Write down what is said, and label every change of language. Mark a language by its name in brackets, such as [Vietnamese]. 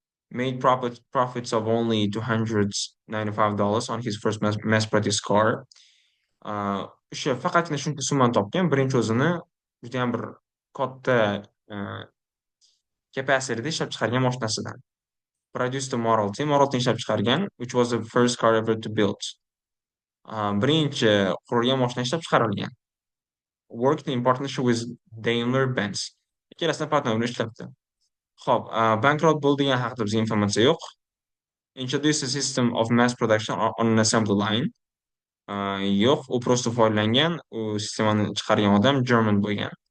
[English] Made profits of only $295 on his first mass produced car. [Uzbek] O'sha faqatgina shuncha summani topgan, birinchi o'zini judayam bir katta capacity ishlab chiqargan mashinasidan. [English] Produced the Model T, Model T [Uzbek] ishlab chiqargan, [English] which was the first car ever to build. [Uzbek] Birinchi qurilgan mashina ishlab chiqarilgan. [English] Worked in partnership with Daimler-Benz. [Uzbek] Ikkalasini partner bilan ishlabdi. Xo'p, bankrot bo'ldi degan haqida bizga informatsiya yo'q. [English] Introduce a system of mass production on an assembly line. [Uzbek] Yo'q, u просто foydalangan, u sistemani chiqargan odam German bo'lgan.